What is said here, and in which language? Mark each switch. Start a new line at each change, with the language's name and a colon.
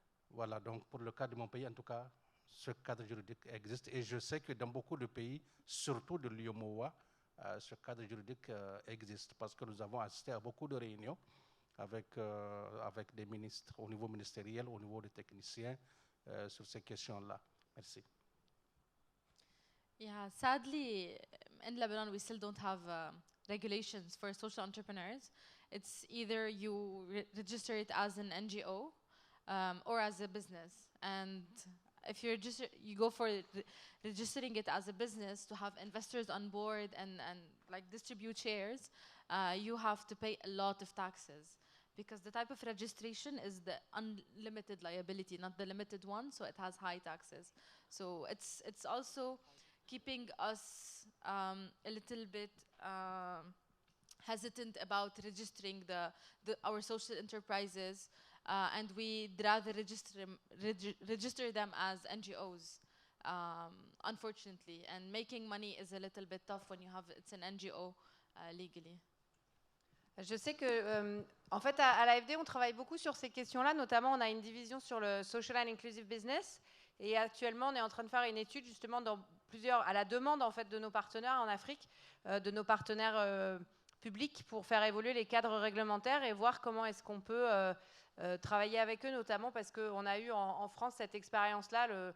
French: Voilà, donc pour le cas de mon pays, en tout cas, ce cadre juridique existe. Et je sais que dans beaucoup de pays, surtout de l'UEMOA, ce cadre juridique existe parce que nous avons assisté à beaucoup de réunions avec des ministres au niveau ministériel, au niveau des techniciens sur ces questions-là. Merci.
English: Yeah, sadly, in Lebanon, we still don't have regulations for social entrepreneurs. It's either you register it as an NGO or as a business. And if you go for registering it as a business to have investors on board and like distribute shares, you have to pay a lot of taxes because the type of registration is the unlimited liability, not the limited one, so it has high taxes. So it's also keeping us a little bit hesitant about registering our social enterprises, and we'd rather register them as NGOs, unfortunately. And making money is a little bit tough when it's an NGO legally.
French: Je sais que, en fait, à l'AFD, on travaille beaucoup sur ces questions-là. Notamment, on a une division sur le Social and Inclusive Business. Et actuellement, on est en train de faire une étude justement à la demande en fait de nos partenaires en Afrique, de nos partenaires publics, pour faire évoluer les cadres réglementaires et voir comment est-ce qu'on peut travailler avec eux, notamment parce qu'on a eu en France cette expérience-là.